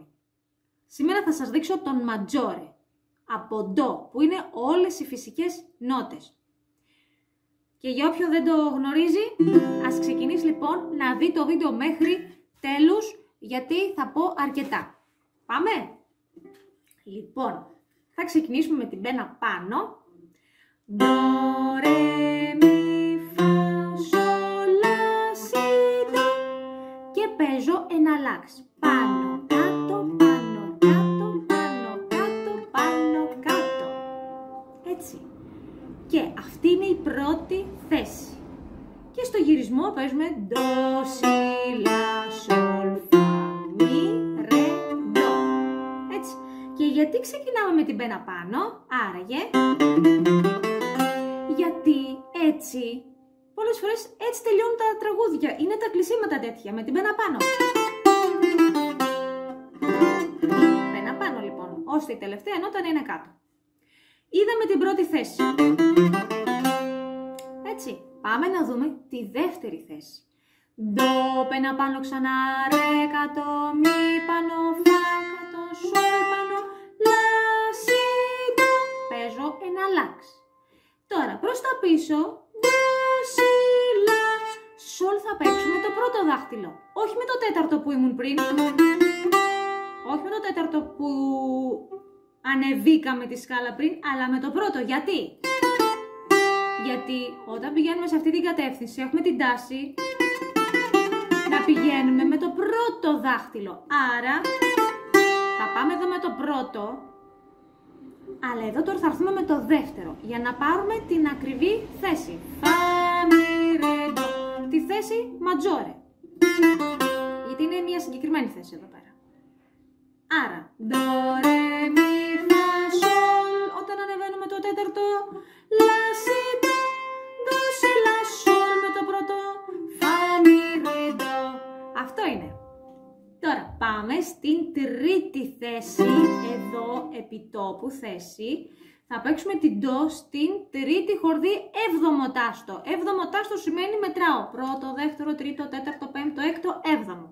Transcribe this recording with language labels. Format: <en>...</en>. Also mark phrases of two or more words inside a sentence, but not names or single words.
<el>Σήμερα θα σας δείξω τον Maggiore από Do, που είναι όλες οι φυσικές νότες. Και για όποιον δεν το γνωρίζει, ας ξεκινήσει λοιπόν να δει το βίντεο μέχρι τέλους, γιατί θα πω αρκετά. Πάμε! Λοιπόν, θα ξεκινήσουμε με την πένα πάνω. Do, re, mi, fa, sol, la, si, do. Και παίζω εναλλάξ. Πάνω, κάτω, πάνω, κάτω, πάνω, κάτω, πάνω, κάτω. Έτσι. Και αυτή είναι η πρώτη θέση. Και στο γυρισμό παίζουμε do, si, la, sol, fa, mi, re, do. Έτσι. Και γιατί ξεκινάμε με την πένα πάνω, άραγε, γιατί έτσι, πολλές φορές έτσι τελειώνουν τα τραγούδια. Είναι τα κλεισίματα τέτοια, με την πένα πάνω. Πένα πάνω λοιπόν, ώστε η τελευταία νότα να είναι κάτω. Είδαμε την πρώτη θέση. Έτσι, πάμε να δούμε τη δεύτερη θέση. Do, πένα πάνω ξανά, ρε κάτω, μη πάνω, φα κάτω, σολ πάνω, λα, σι, do. Παίζω εναλλάξ. Τώρα προς τα πίσω, do, si, la, sol θα παίξουμε το πρώτο δάχτυλο. Όχι με το τέταρτο που ήμουν πριν. Όχι με το τέταρτο που ανεβήκαμε τη σκάλα πριν, αλλά με το πρώτο. Γιατί? Γιατί όταν πηγαίνουμε σε αυτή την κατεύθυνση έχουμε την τάση να πηγαίνουμε με το πρώτο δάχτυλο. Άρα θα πάμε εδώ με το πρώτο, αλλά εδώ τώρα θα έρθουμε με το δεύτερο, για να πάρουμε την ακριβή θέση. Φα, μι, ρε, ντο. Τη θέση Maggiore. Γιατί είναι μια συγκεκριμένη θέση εδώ πέρα. Άρα, do, re, mi, fa, sol. Όταν ανεβαίνουμε το τέταρτο, la, si, do. Do, si, la, sol με το πρώτο. Φα, μι, ρε, ντο. Αυτό είναι. Τώρα πάμε στην τρίτη θέση, εδώ επιτόπου θέση. Θα παίξουμε την Do στην τρίτη χορδή έβδομο τάστο. Έβδομο τάστο σημαίνει μετράω. Πρώτο, δεύτερο, τρίτο, τέταρτο, πέμπτο, έκτο, έβδομο.</el>